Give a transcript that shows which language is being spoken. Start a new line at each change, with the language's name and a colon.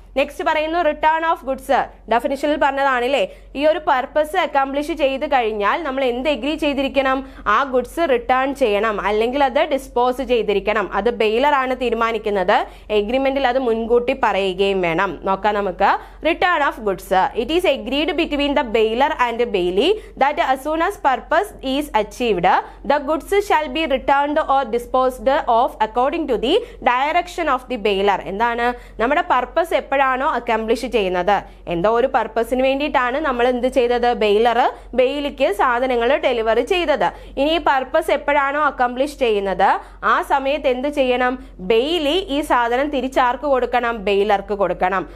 Malayalam: Next പറയുന്നു return of goods. ഡെഫിനിഷനിൽ പറഞ്ഞതാണല്ലേ, ഈ ഒരു പർപ്പസ് അക്കംപ്ലിഷ് ചെയ്ത് കഴിഞ്ഞാൽ നമ്മൾ എന്ത് എഗ്രി ചെയ്തിരിക്കണം, ആ ഗുഡ്സ് റിട്ടേൺ ചെയ്യണം, അല്ലെങ്കിൽ അത് ഡിസ്പോസ് ചെയ്തിരിക്കണം. അത് ബെയിലർ ആണ് തീരുമാനിക്കുന്നത്. എഗ്രിമെന്റിൽ അത് മുൻകൂട്ടി പറയുകയും വേണം. നോക്കാം നമുക്ക്. Return of goods.
English: It is agreed between the bailor and bailee that as soon as purpose is achieved the goods shall be returned or disposed of according to the direction of the bailor.
Malayalam: എന്താണ്, നമ്മുടെ purpose എപ്പോഴാണോ accomplish ചെയ്യുന്നത്, എന്തോ ഒരു പർപ്പസിന് വേണ്ടിയിട്ടാണ് നമ്മൾ എന്ത് ചെയ്തത്, ബെയിലിക്ക് സാധനങ്ങൾ ഡെലിവറി ചെയ്തത്. ഇനി ഈ പർപ്പസ് എപ്പോഴാണോ അക്കംപ്ലിഷ് ചെയ്യുന്നത്, ആ സമയത്ത് എന്ത് ചെയ്യണം, ബെയിലി ഈ സാധനം തിരിച്ചാർക്ക് കൊടുക്കണം, ബെയിലർക്ക് കൊടുക്കണം.